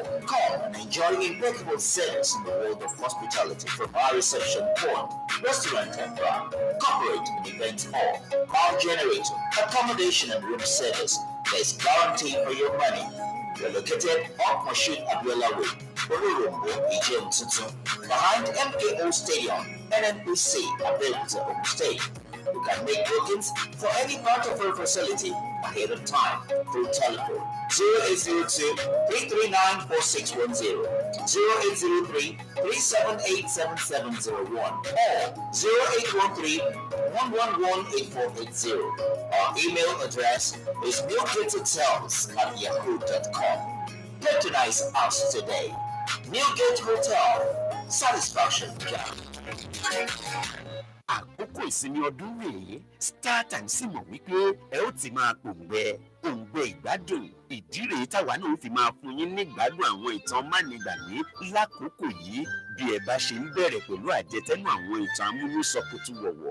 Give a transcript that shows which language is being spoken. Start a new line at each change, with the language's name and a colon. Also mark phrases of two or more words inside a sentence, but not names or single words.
English: Come and enjoy impeccable service in the world of hospitality from our reception point, restaurant and bar, corporate and event hall, bar generator, accommodation and room service. There's guarantee for your money. We're located off Moshood Abiola Way, Ororombo, Ijem Tutu, behind MKO Stadium, NNPC, Abeokuta, Ogun State. You can make bookings for any part of our facility ahead of time through telephone 0802-339-4610, 0803-378-7701, or 0813-111-8480. Our email address is newgatehotels@yahoo.com. Patronize us today. Newgate Hotel, satisfaction guaranteed.
Yoruba: Àkókò ìsinmi ọdún rèé StarTimes sì mọ̀ wípé ẹ ó ti máa òǹgbẹ ìgbádùn. Ìdí rèé táwa náà fi máa fún yín ní ìgbádùn àwọn ìtàn mánigbàgbé lákòókò yìí bí ẹ bá ṣe ń bẹ̀rẹ̀ pẹ̀lú àjẹtẹ́nu àwọn ìtàn amúnúsọkútù wọ̀wọ̀.